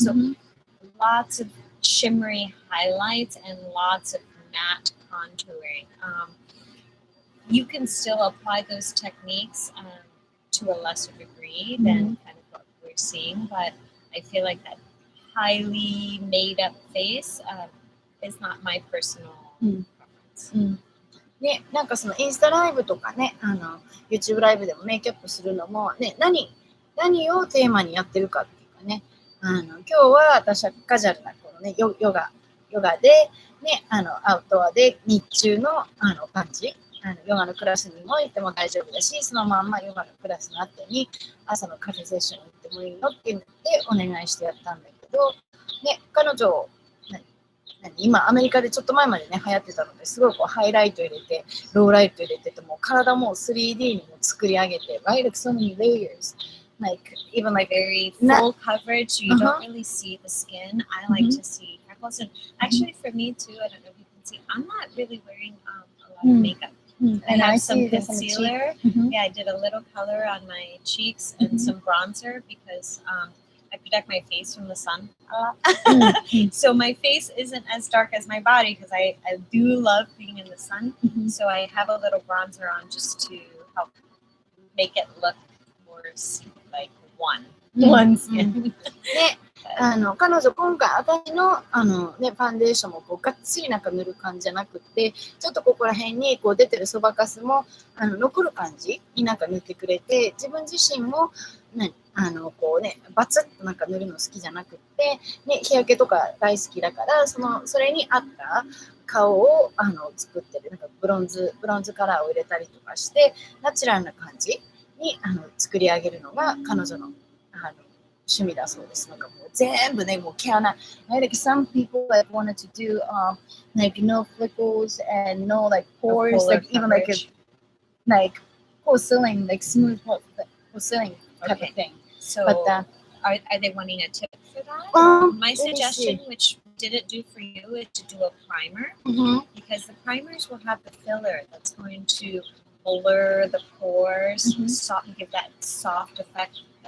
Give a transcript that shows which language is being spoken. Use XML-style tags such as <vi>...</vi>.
<en>So lots of shimmery highlights and lots of matte contouring. You can still apply those techniques to a lesser degree than kind of what we're seeing, but I feel like that highly made up face is not my personal preference.</en> <ja>ね、なんかそのインスタライブとかね、YouTube ライブでもメイクアップするのも、ね、何をテーマにやってるかっていうかね、今日は私はカジュアルなこの、ね、ヨガで、ね、アウトドアで日中の感じ、ヨガのクラスにも行っても大丈夫だし、そのまんまヨガのクラスの後に朝のカフェセッションに行ってもいいのって言ってお願いしてやったんだけど、ね、彼女今アメリカでちょっと前までね流行ってたのですごいこうハイライト入れてローライト入れてても体も 3D にも作り上げて</ja> <en>right like so many layers like even like very full coverage so you don't really see the skin. I like to see freckles and actually for me too, I don't know if you can see, I'm not really wearing a lot of makeup. I have some concealer. Yeah, I did a little color on my cheeks and some bronzer because I protect my face from the sun a lot. So my face isn't as dark as my body because I do love being in the sun. So I have a little bronzer on just to help make it look more like one skin.</en> <ja>彼女今回私のね、ファンデーションもこうがっつりなんか塗る感じじゃなくてちょっとここら辺にこう出てるそばかすも残る感じになんか塗ってくれて自分自身も、ね、こうねバツッとなんか塗るの好きじゃなくて、ね、日焼けとか大好きだからそれに合った顔を作ってるなんかブロンズカラーを入れたりとかしてナチュラルな感じに作り上げるのが彼女の趣味だそうです。なんかもう全部ね、もう毛穴。</ja> <en>Like some people like wanted to do like no freckles and no like pores, like even like porcelain, like smooth porcelain type of thing. So but, are they wanting a tip for that? My suggestion, which didn't do for you, is to do a primer because the primers will have the filler that's going to blur the pores, give that soft effect.</en>